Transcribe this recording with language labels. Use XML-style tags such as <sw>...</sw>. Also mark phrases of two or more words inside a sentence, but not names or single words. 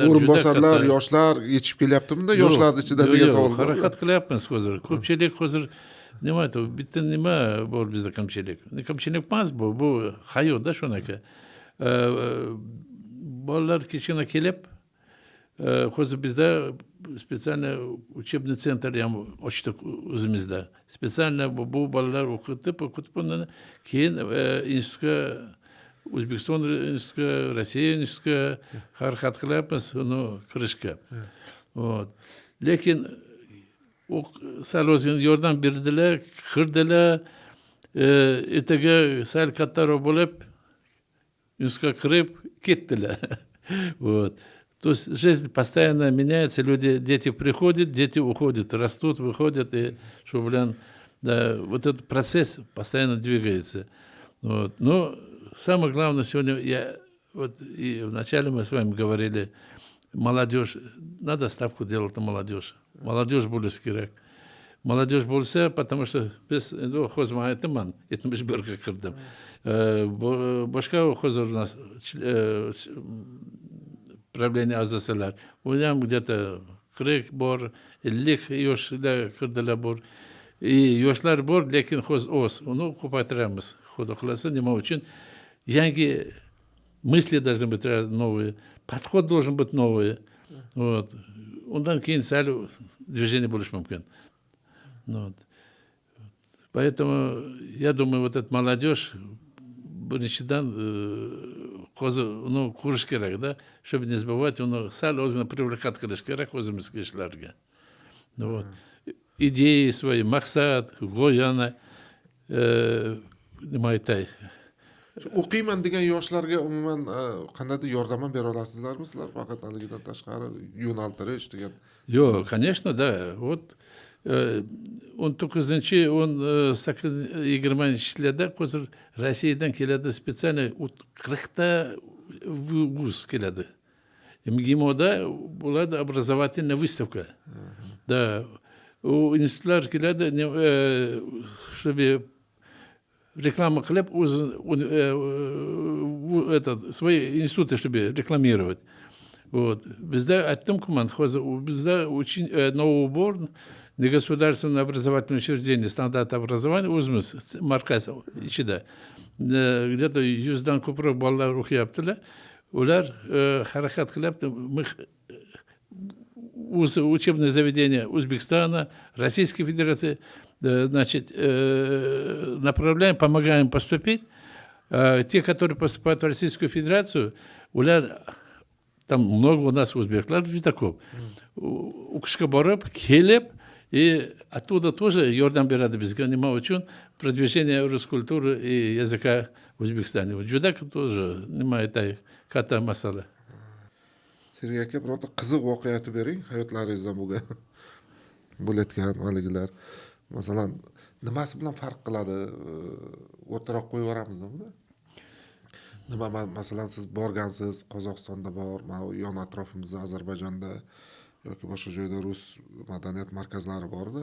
<uz>o'rinbosarlar, yoshlar yetishib kelyaptimi? Bunda yoshlarning ichida degan savol bor. Harakat qilyapmiz hozir. Ko'pchilik hozir nima aytadi? Bitta nima bor bizda kamchilik. Kamchilik emas bu, bu hayotda shunaqa. Bolalar kichkina kelib, hozir bizda</uz> <ru>специально учебный центр</ru> <uz>ham ochdik o'zimizda. Специально bu bolalar o'qitib, keyin institutga, O'zbekiston institutiga, Rossiya institutiga harakat qilyapmiz uni kirishga. Lekin sal o'zini yordam berdilar, kirdilar, ertaga sal kattaroq bo'lib, institutga kirib ketdilar.</uz> <ru>Вот. То есть жизнь постоянно меняется, дети приходят, дети уходят, растут, выходят, и что, да, вот этот процесс постоянно двигается. Вот. Но самое главное сегодня, и вначале мы с вами говорили, молодежь, надо ставку делать на молодежь.</ru> <uz>Молодежь bo'lishi kerak. Молодежь bo'lsa,</uz> <ru>потому что</ru> <uz>biz endi hozir aytaman, 71 ga kirdim. Boshqa hozir</uz> <ru>у нас правление</ru> <uz>a'zolar. U ham где-то 40 bor, 50 yoshlar kirdilar bor. Yoshlar bor, lekin hozir oz. Uni ko'paytiramiz. Xudo xolasa, nima uchun?</uz> <ru>Yangi мысли должны быть новые. подход должен быть новый. Вот.</ru> <uz>Undan keyin sal движение bo'lishi mumkin.</uz> <ru>Вот. Поэтому я думаю, вот эта молодежь</ru> <uz>birinchidan hozir uni qurish kerak da,</uz> <ru>чтобы не забывать,</ru> <uz>uni sal o'zini привлекать qilish kerak o'zimizga ishlarga.</uz> <ru>Вот. Идеи свои,</ru> <uz>maqsad, g'oyani nima aytay, o'qiyman degan yoshlarga umuman qandaydir yordam ham bera olasizlarmi sizlar? Faqat haligidan tashqari yo'naltirish degan. Yo'q,</uz> <ru>конечно, да.</ru> <uz>Вот 19-chi 18-20 yillarda hozir Rossiyadan keladi spesial 40 ta vuz keladi.</uz> <ru>MGIMOda bo'ladi образовательная выставка. Да.</ru> <uz>U institutlar keladi,</uz> <ru>чтобы реклама qilib свои институты чтобы рекламировать. Вот.</ru> <uz>Bizda aytdim-ku men, hozir bizda</uz> <ru>новый убор негосударственное образовательное учреждение стандарт образования</ru> <uz>o'zimiz markaz ichida где-то 100 dan ko'proq bolalar o'qiyaptilar. Ular harakat qilyapti.</uz> <ru>Учебное заведение Узбекистана, Российской Федерации, значит, направляем, помогаем поступить. Те, которые поступают в Российскую Федерацию, там много у нас узбеклар, таков.</ru> <uz>У кишga borib, kelib,</uz> <ru>и оттуда тоже</ru> <uz>yordam beradi bizga nima uchun</uz> <ru>продвижение русской культуры и языка в Узбекистане.</ru> <uz>Juda тоже nima aytay, katta masala. Sergey aka, birorta qiziq voqea aytib bering, hayotlaringizda bo'layotgan haligilar. Masalan, nimasi bilan farq qiladi? O'rtaroq qo'yib yuboramizmi buni? Nima, masalan, siz borgansiz, Qozog'istonda bor, yon atrofimizda Ozarbayjonda yoki boshqa joyda rus madaniyat markazlari bor-da.</uz>